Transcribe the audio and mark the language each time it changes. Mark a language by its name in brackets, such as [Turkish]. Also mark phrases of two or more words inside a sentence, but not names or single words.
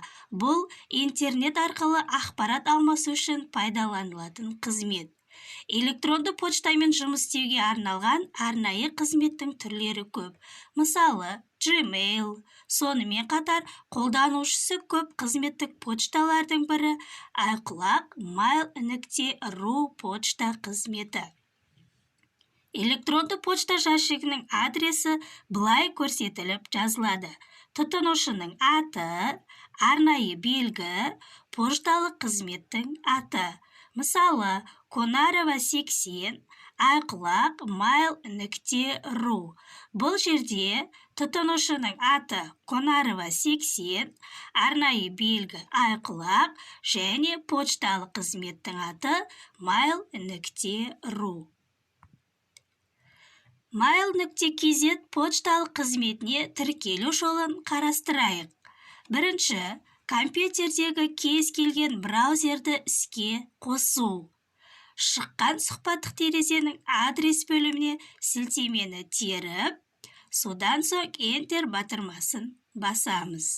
[Kazakh] Бұл интернет арқылы ақпарат алмасу үшін пайдаланылатын қызмет. Электронды почтамен жұмыс істеуге арналған арнайы қызметтің түрлері көп. Мысалы, Gmail. Сонымен қатар қолданушысы көп қызметтік почталардың бірі iCloud mail.ru почта қызметі. Электронды почта жәшігінің адресі былай көрсетіліп жазылады. Тұтынушының аты, арнайы белгі, пошталық қызметтің аты. Мысалы, Конарова 80 iCloud mail.ru. Бұл жерде тұтынушының аты Конарова 80, арнайы белгі iCloud және пошталық қызметтің аты mail.ru. Mail.kz пошталық қызметіне тіркелу жолын қарастырайық. Бірінші, компьютердегі кез келген браузерді іске қосу. Шыққан сұхбаттық терезенің адрес бөліміне сілтемені теріп, содан соң Enter батырмасын басамыз.